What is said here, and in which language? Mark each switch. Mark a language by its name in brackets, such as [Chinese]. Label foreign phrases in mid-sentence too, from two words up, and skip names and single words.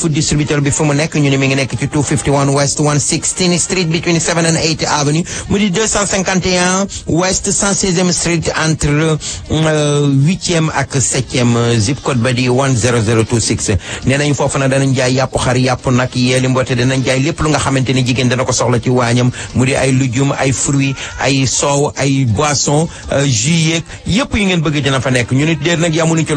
[English] Food Distributor [Wolof] bi fu mu nekk ñu ne mi ngi nekk ci 251 West 116 Street [English] between 7 and 8 Avenue [Wolof] mu di 251 West 116e Street entre 8e ak 7e [English] zip code [Wolof] ba di 10026 nee nañ foofu nag danañ jaay yàpp xar yàpp nag yeeli mboote danañ jaay lépp lu nga xamante ni jigéen dana ko soxla ci waañam mu di ay lujum ay fruits ay soow ay [French] boisson jus [Wolof] yeeg yëpp yu ngeen bëgg dina fa nekk ñu nit déer nag yamuñu ci loolu ñu